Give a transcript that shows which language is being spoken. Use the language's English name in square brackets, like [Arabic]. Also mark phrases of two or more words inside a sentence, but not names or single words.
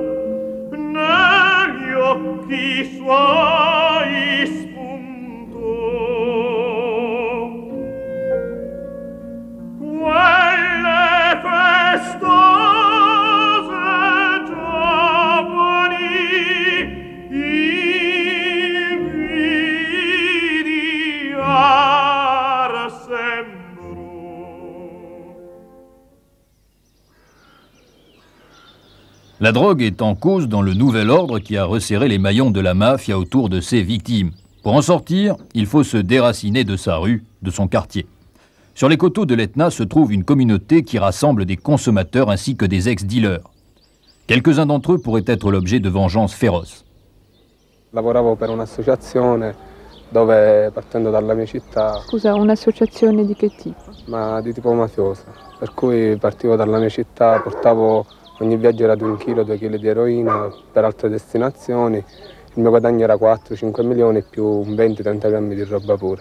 [Italian] negli occhi suoi spuntò, quelle festose giovani invidiar sembrò. [French] La drogue est en cause dans le nouvel ordre qui a resserré les maillons de la mafia autour de ses victimes. Pour en sortir, il faut se déraciner de sa rue, de son quartier. Sur les coteaux de l'Etna se trouve une communauté qui rassemble des consommateurs ainsi que des ex-dealers. Quelques-uns d'entre eux pourraient être l'objet de vengeances féroces. [Italian] Lavoravo per un'associazione dove, partendo dalla mia città... Scusa, un'associazione di che tipo? Ma di tipo mafioso, per cui partivo dalla mia città, portavo, ogni viaggio era di 1 chilo, 2 kg di eroina per altre destinazioni, il mio guadagno era 4-5 milioni più 20-30 grammi di roba pura.